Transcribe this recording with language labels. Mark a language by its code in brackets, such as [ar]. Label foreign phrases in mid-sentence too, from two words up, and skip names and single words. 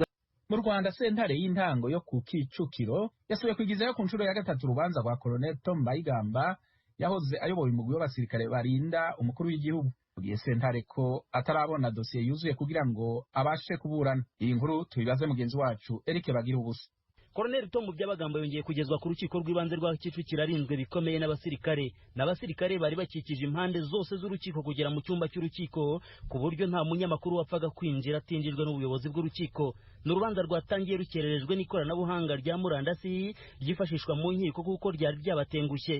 [rw] Mu Rwanda sentare y'intango yo ku Kicukiro yasubiye kwigizayo ku nshuro ya gatatu urubanza rwa Colonel Tom Bayigamba yahoze ayoboye umugwi w'abasirikare barinda umukuru w'igihugu. Mugiye sentare ko atarabona dosiye yuzuye kugira ngo abashe kuburana. Iyi nkuru tubibaze mugenzi wacu Eric Bagira ubusa. Colonel Tom Byabagamba yongeye kugezwa ku rukiko rw'ibanze rwa Kicukiro arinzwe bikomeye n'abasirikare bari bakikije impande zose z'urukiko kugera mu cyumba cy'urukiko ku buryo nta munyamakuru wapfaga kwinjira atinjirwe n'ubuyobozi bw'urukiko. N'urubanza rwatangiye rukererejwe n'ikoranabuhanga rya murandasi ryifashishwa mu nkiko kuko ryari ryabatengushye.